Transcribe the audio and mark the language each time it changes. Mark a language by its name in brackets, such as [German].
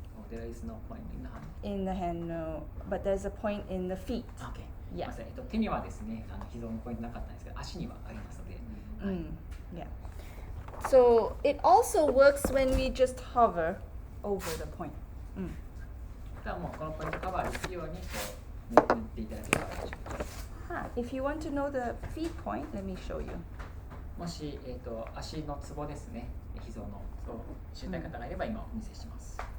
[English] There is no point in the hand. In the hand, no. But there's a point in the feet. Okay. Yeah. [Japanese] 手にはですね、脾臓のポイントなかったんですけど、足にはありますので。 [English] Yeah. So it also works when we just hover over the point. [Japanese] だからもうこのポイントカバーできるように塗っていただければ大丈夫です。 [English] If you want to know the feet point, let me show you. [Japanese] もし、足のツボですね、脾臓のツボを知りたい方がいれば今お見せします。